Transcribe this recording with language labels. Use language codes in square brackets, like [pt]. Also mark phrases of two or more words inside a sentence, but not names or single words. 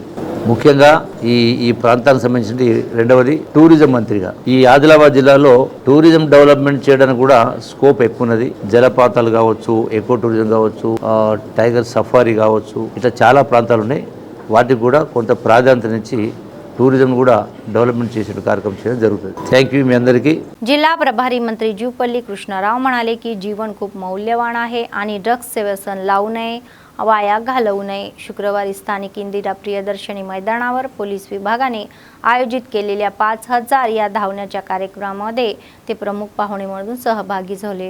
[te] ముఖ్యంగా ఈ ప్రాంతానికి సంబంధించి రెండవది టూరిజం మంత్రిగా ఈ ఆదిలాబాద్ జిల్లాలో [en] tourism development [te] చేయడానికి కూడా స్కోప్ ఎక్కువ ఉన్నది. జలపాతాలు కావచ్చు, [en] eco tourism [te] కావచ్చు, [en] tiger safari [te] కావచ్చు, ఇట్లా చాలా ప్రాంతాలు ఉన్నాయి. వాటికి కూడా కొంత ప్రాధాన్యతనిచ్చి టూరిజం కూడా डेव्हलपमेंट చేసే కార్యక్రమం చేయడం జరుగుతుంది. [en] thank you [te] మీ అందరికీ. [mr] जिल्हा प्रभारी मंत्री जुपल्ली कृष्णराव म्हणाले की जीवन खूप मौल्यवान आहे आणि ड्रग्स व्यसन लावू नये, वाया घालवू नये. शुक्रवारी स्थानिक इंदिरा प्रियदर्शनी मैदानावर पोलीस विभागाने आयोजित केलेल्या 5,000 या धावण्याच्या कार्यक्रमामध्ये ते प्रमुख पाहुणे म्हणून सहभागी झाले.